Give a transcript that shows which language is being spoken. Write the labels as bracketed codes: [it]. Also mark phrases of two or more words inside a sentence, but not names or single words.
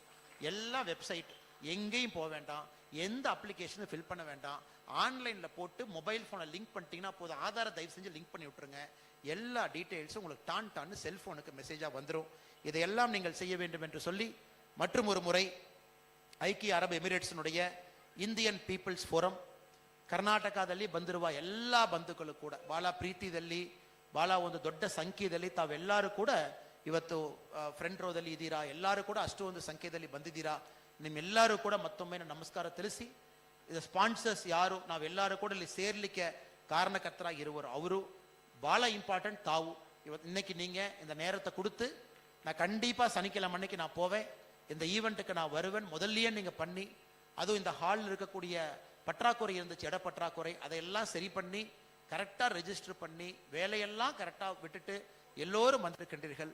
[ta] எல்லா வெப்சைட் எங்கேயும் போக வேண்டாம், எந்த அப்ளிகேஷனும் ஃபில் பண்ண வேண்டாம், ஆன்லைன்ல போட்டு [en] mobile phone [ta] லிங்க் பண்ணிட்டீங்கன்னா போதும். ஆதார தயவு செஞ்சு லிங்க் பண்ணி விட்டுருங்க. எல்லா டீடைல்ஸும் உங்களுக்கு டான்னு செல்போனுக்கு மெசேஜா வந்துடும். இதையெல்லாம் நீங்கள் செய்ய வேண்டும் என்று சொல்லி மற்றும் ஒரு முறை [kn] ಐಕ್ಯ ಅರಬ್ ಎಮಿರೇಟ್ಸ್ನುடைய ಇಂಡಿಯನ್ ಪೀಪಲ್ಸ್ ಫೋರಂ ಕರ್ನಾಟಕದಲ್ಲಿ ಬಂದಿರುವ ಎಲ್ಲ ಬಂಧುಗಳು ಕೂಡ ಬಹಳ ಪ್ರೀತಿಯಲ್ಲಿ ಬಹಳ ಒಂದು ದೊಡ್ಡ ಸಂಖ್ಯೆಯಲ್ಲಿ ತಾವೆಲ್ಲರೂ ಕೂಡ ಇವತ್ತು [en] front row [kn] ಇದ್ದೀರಾ. ಎಲ್ಲರೂ ಕೂಡ ಅಷ್ಟೊಂದು ಸಂಖ್ಯೆಯಲ್ಲಿ ಬಂದಿದ್ದೀರಾ. ನಿಮ್ಮೆಲ್ಲರೂ ಕೂಡ ಮತ್ತೊಮ್ಮೆ ನಮಸ್ಕಾರ ತಿಳಿಸಿ, ಇದು ಸ್ಪಾನ್ಸರ್ಸ್ ಯಾರು ನಾವೆಲ್ಲರೂ ಕೂಡ ಇಲ್ಲಿ ಸೇರ್ಲಿಕ್ಕೆ [ta] காரணகர்த்தராக அவரு பால இம்பார்ட்டன்ட் தாவு. இன்னைக்கு நீங்க இந்த நேரத்தை கொடுத்து நான் கண்டிப்பா சனிக்கிழமை அன்னைக்கு நான் போவேன், இந்த ஈவெண்ட்டுக்கு நான் வருவேன் முதல்லயே நீங்க பண்ணி, அதுவும் இந்த ஹாலில் இருக்கக்கூடிய பற்றாக்குறை இருந்துச்சு, இட பற்றாக்குறை, அதையெல்லாம் சரி பண்ணி கரெக்டா ரெஜிஸ்டர் பண்ணி வேலையெல்லாம் கரெக்டா விட்டுட்டு எல்லோரும் வந்திருக்கின்றீர்கள்.